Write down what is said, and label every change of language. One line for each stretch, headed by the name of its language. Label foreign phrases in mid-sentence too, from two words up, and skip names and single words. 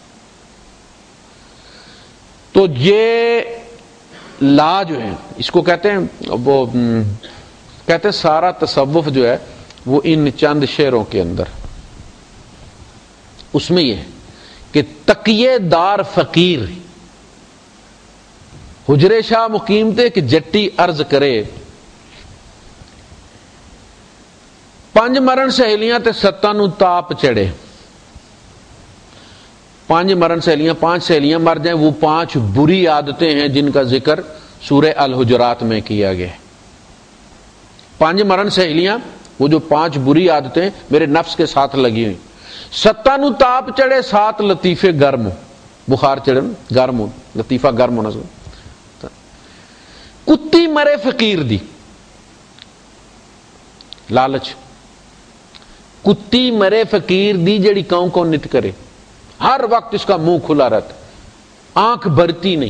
Urdu: تو یہ لا جو ہے اس کو کہتے ہیں، وہ کہتے ہیں سارا تصوف جو ہے وہ ان چند شعروں کے اندر، اس میں یہ ہے کہ
Punjabi: تقیے دار فقیر حجرے شاہ مقیم تے کہ جٹی عرض کرے، پنج مرن سہیلیاں تے ستاں نو تاپ چڑھے. پانچ مرن سہیلیاں،
Urdu: پانچ سہیلیاں مر جائیں، وہ پانچ بری عادتیں ہیں جن کا ذکر سورہ الحجرات میں کیا گیا ہے.
Punjabi: پانچ مرن سہیلیاں،
Urdu: وہ جو پانچ بری عادتیں میرے نفس کے ساتھ لگی ہوئی.
Punjabi: ستاں نو تاپ چڑھے،
Urdu: سات لطیفے گرم، بخار چڑھے گرم ہو، لطیفہ گرم ہونا.
Punjabi: کتی مرے فقیر دی، لالچ. کتی مرے فقیر دی جڑی کون کون نت کرے،
Urdu: ہر وقت اس کا منہ کھلا رہتا، آنکھ بھرتی نہیں.